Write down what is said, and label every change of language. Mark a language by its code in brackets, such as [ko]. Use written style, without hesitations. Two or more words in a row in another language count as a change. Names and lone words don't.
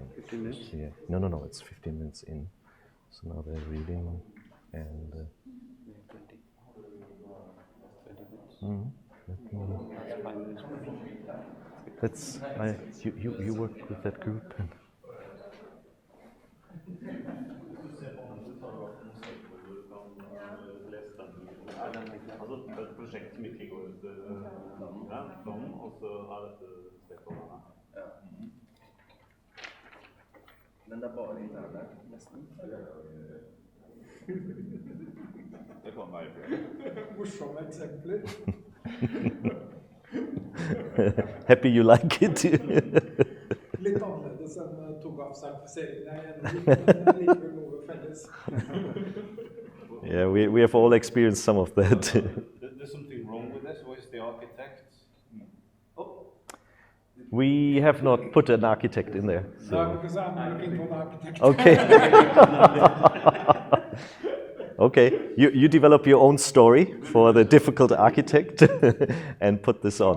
[en] 15 minutes? Yeah. No, it's 15 minutes in. So now they're reading and. 20. You work with that group. [no] Et prosjekt som ikke går ut planen, og så dette Stakeholder. Ja. Men det bare interne, nesten. Det kan være Morsomme eksempler. [en] Happy you like it. [no] Litt annerledes enn TOGAF-sertifiseringen, men likevel noe felles. [en] Yeah, we have all experienced some of that. There's something wrong with this. Where's the architect? Oh. We have not put an architect in there. So. No, because I'm looking for an architect. Okay. Okay, you develop your own story for the difficult architect and put this on.